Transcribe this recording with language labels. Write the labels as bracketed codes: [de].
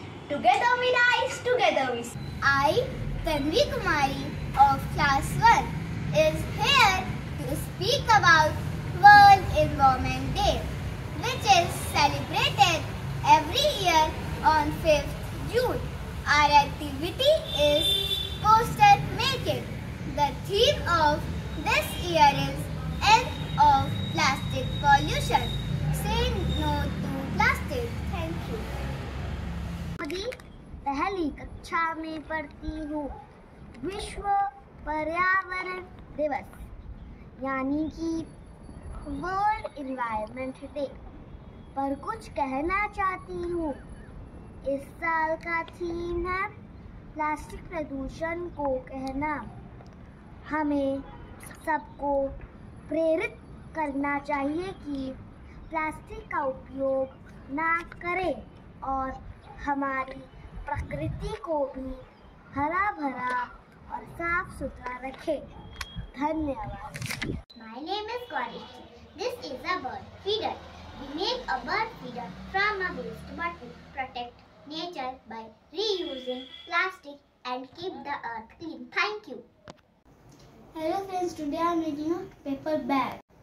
[en] Together we rise, together we sing. I, Tanvi Kumari of class 1, is here to speak about World Environment Day, which is celebrated every year on 5th June. Our activity is poster making. The theme of this year is End of Plastic Pollution. Say no to plastic. Thank you. [hi] अभी पहली कक्षा में पढ़ती हूँ। विश्व पर्यावरण दिवस यानी कि वर्ल्ड एनवायरनमेंट डे पर कुछ कहना चाहती हूँ। इस साल का थीम है प्लास्टिक प्रदूषण को कहना। हमें सबको प्रेरित करना चाहिए कि प्लास्टिक का उपयोग ना करें और हमारी प्रकृति को भी हरा भरा और साफ सुथरा रखें। धन्यवाद। [en] My name is Gaurishi. This is a bird feeder. We make a bird feeder from a waste bottle. Protect nature by reusing plastic and keep the earth clean. Thank you. Hello friends, today I am making a paper bag.